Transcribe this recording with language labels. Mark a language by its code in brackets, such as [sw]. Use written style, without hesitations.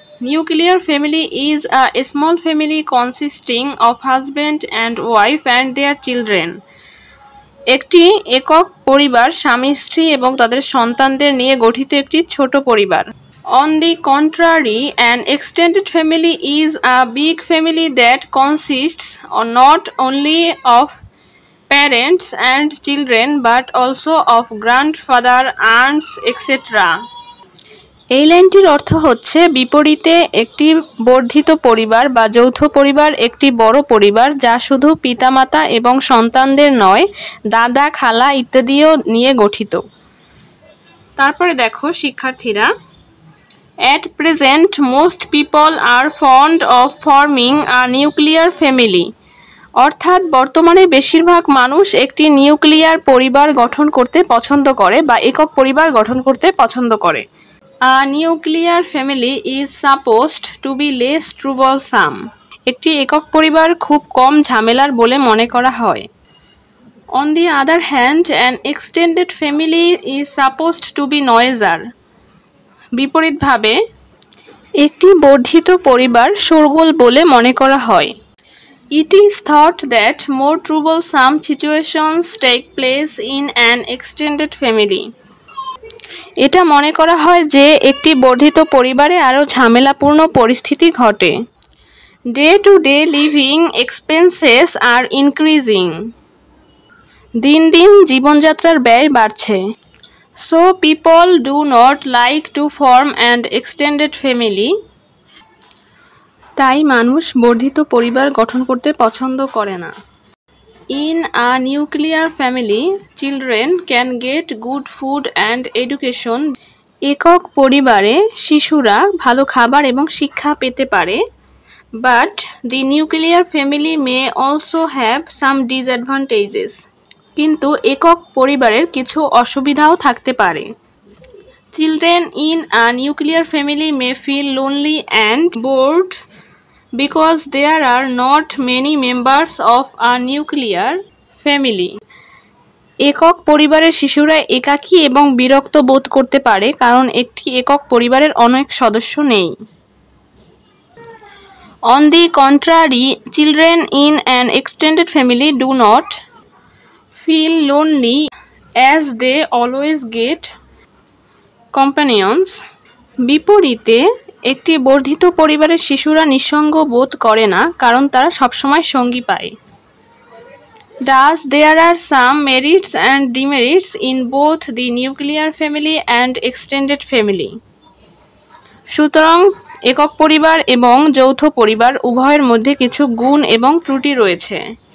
[en] Nuclear family is a small family consisting of husband and wife and their children. [bn] একটি একক পরিবার স্বামী স্ত্রী এবং তাদের সন্তানদের নিয়ে গঠিত একটি ছোট পরিবার। [en] On the contrary, an extended family is a big family that consists not only of parents and children but also of grandfather, aunts, etc. [bn] এই লাইনটির অর্থ হচ্ছে, বিপরীতে একটি বর্ধিত পরিবার বা যৌথ পরিবার একটি বড় পরিবার যা শুধু পিতামাতা এবং সন্তানদের নয়, দাদা খালা ইত্যাদিও নিয়ে গঠিত। তারপরে দেখো শিক্ষার্থীরা, [en] At present, most people are fond of forming a nuclear family. [bn] অর্থাৎ বর্তমানে বেশিরভাগ মানুষ একটি নিউক্লিয়ার পরিবার গঠন করতে পছন্দ করে বা একক পরিবার গঠন করতে পছন্দ করে। [en] A nuclear family is supposed to be less troublesome. [bn] একটি একক পরিবার খুব কম ঝামেলার বলে মনে করা হয়। [en] On the other hand, an extended family is supposed to be noisier. [bn] বিপরীতভাবে একটি বর্ধিত পরিবার শোরগোল বলে মনে করা হয়। [en] It is thought that more troublesome situations take place in an extended family. [bn] এটা মনে করা হয় যে একটি বর্ধিত পরিবারে আরও ঝামেলাপূর্ণ পরিস্থিতি ঘটে। [en] Day to day living expenses are increasing. [bn] দিন দিন জীবনযাত্রার ব্যয় বাড়ছে। [en] So people do not like to form an extended family. [bn] তাই মানুষ বর্ধিত পরিবার গঠন করতে পছন্দ করে না। [en] In a nuclear family, children can get good food and education. [bn] একক পরিবারে শিশুরা ভালো খাবার এবং শিক্ষা পেতে পারে। [en] But the nuclear family may also have some disadvantages. [bn] কিন্তু একক পরিবারের কিছু অসুবিধাও থাকতে পারে। [en] Children in a nuclear family may feel lonely and bored because there are not many members of a nuclear family. [bn] একক পরিবারের শিশুরা একাকী এবং বিরক্ত বোধ করতে পারে কারণ একটি একক পরিবারের অনেক সদস্য নেই। [en] On the contrary, children in an extended family do not feel lonely as they always get companions. [bn] বিপরীতে একটি বর্ধিত পরিবারের শিশুরা নিঃসঙ্গ বোধ করে না কারণ তারা সবসময় সঙ্গী পায়। [en] Thus, there are some merits and demerits in both the nuclear family and extended family. [bn] সুতরাং একক পরিবার এবং যৌথ পরিবার উভয়ের মধ্যে কিছু গুণ এবং ত্রুটি রয়েছে।